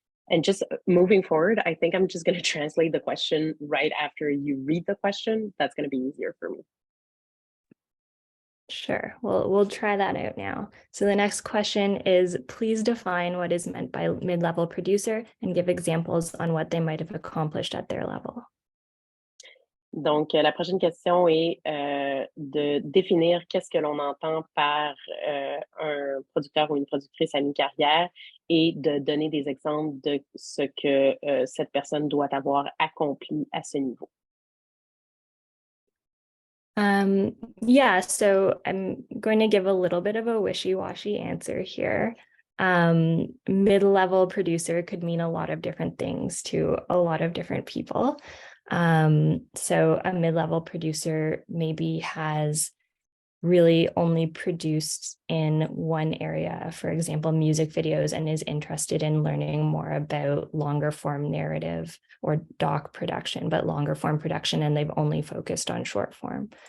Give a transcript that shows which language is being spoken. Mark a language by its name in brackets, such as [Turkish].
[English] And just moving forward, I think I'm just going to translate the question right after you read the question. That's going to be easier for me. Sure, we'll try that out now. So the next question is, please define what is meant by mid-level producer and give examples on what they might have accomplished at their level. [French] Donc, la prochaine question est de définir qu'est-ce que l'on entend par un producteur ou une productrice à mi-carrière et de donner des exemples de ce que cette personne doit avoir accompli à ce niveau. [English] Yeah, so I'm going to give a little bit of a wishy-washy answer here. Mid-level producer could mean a lot of different things to a lot of different people. So a mid-level producer maybe has really only produced in one area, for example, music videos, and is interested in learning more about longer form narrative or doc production, but longer form production, and they've only focused on short form.